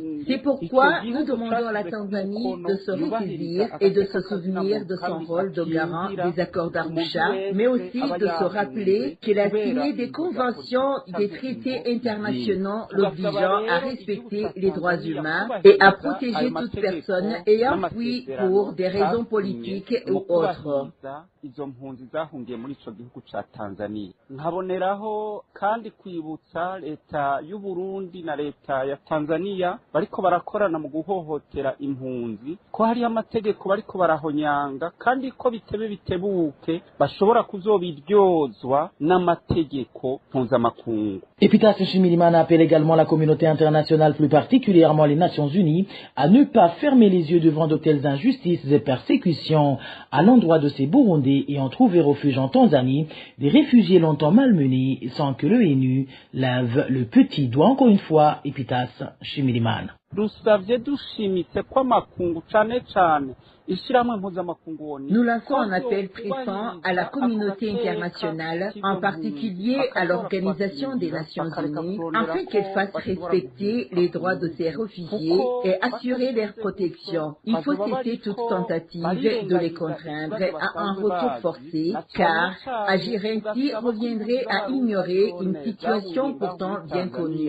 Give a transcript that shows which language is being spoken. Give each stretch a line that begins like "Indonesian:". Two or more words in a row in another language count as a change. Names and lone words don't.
French: C'est pourquoi nous demandons à la Tanzanie de se ressaisir et de se souvenir de son rôle de garant des accords d'Arusha, mais aussi de se rappeler qu'elle a signé des conventions, des traités internationaux l'obligeant à respecter les droits humains et à protéger toute personne ayant fui pour des raisons politiques ou autres.
Rundi: Izo mpunzi zahungiye muri ico gihugu ca Tanzania. Nkaboneraho kandi kwibutsa leta y'u Burundi na leta ya Tanzania bariko barakorana mu guhohotera impunzi ko hari amategeko bariko barahonyanga kandi ko bitebe bitebuke bashobora kuzobiryozwa n'amategeko mpuzamakungu.
French: Epitas Nshimirimana appelle également la communauté internationale, plus particulièrement les Nations Unies, à ne pas fermer les yeux devant de telles injustices et persécutions à l'endroit de ces Burundais ayant trouvé refuge en Tanzanie, des réfugiés longtemps malmenés sans que l'ONU lève le petit doigt. Encore une fois, Epitas Nshimirimana.
Rundi: dusavye dushimitse ko amakungu cane cane
French: Nous lançons un appel pressant à la communauté internationale, en particulier à l'Organisation des Nations Unies, afin qu'elle fasse respecter les droits de ces réfugiés et assurer leur protection. Il faut cesser toute tentative de les contraindre à un retour forcé, car agir ainsi reviendrait à ignorer une situation pourtant bien connue.